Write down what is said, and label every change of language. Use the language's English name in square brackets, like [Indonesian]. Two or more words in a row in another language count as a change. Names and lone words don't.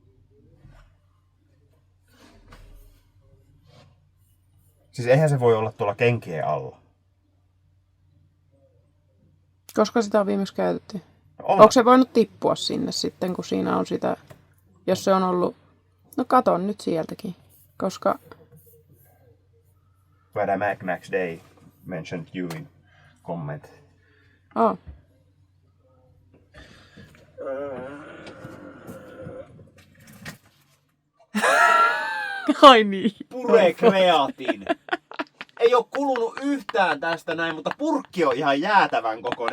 [Finnish] Siis eihän se voi olla tuolla kenkien alla. Koska sitä on viimeksi käytetty? Onko se voinut tippua sinne sitten, kun siinä on sitä, jos se on ollut... No katon nyt sieltäkin, koska... [English] Where Max Day mentioned you in comment. [Finnish] Oh. Ai niin. [English] Pure kreatin. [Finnish] Ei oo kulunut yhtään tästä näin, mutta purkki on ihan jäätävän kokoinen.